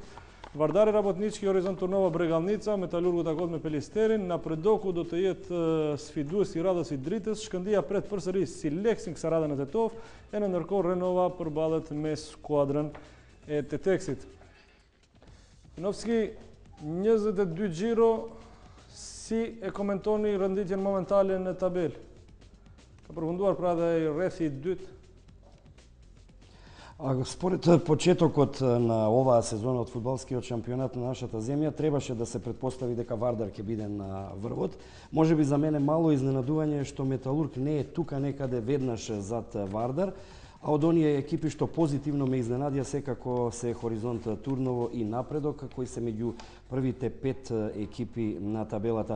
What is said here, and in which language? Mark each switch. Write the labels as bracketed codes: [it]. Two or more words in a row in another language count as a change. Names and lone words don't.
[sq] Vardari Rabotnički, Horizont Turnova Bregalnica, Metalurgu takon me Pelisterin, Napredoku do të jetë sfidues i radhës i Dritës, Shkëndia pret përsëri Sileksin kësaj radhe në Tetov, e në ndërkohë Renova përballet me skuadrën e Teteksit. Novski 22 gjiro, si e komentoni rënditjen momentale në tabel? Ka përfunduar pra dhe rrethi i dytë. [mk] Според почетокот на оваа сезона од фудбалскиот шампионат на нашата земја требаше да се претпостави дека Вардар ќе биде на врвот. Можеби за мене мало изненадување што Металург не е тука некаде веднаш зад Вардар, а од оние екипи што позитивно ме изненадија секако се Хоризонт Турново и Напредок, кои се меѓу првите 5 екипи на табелата.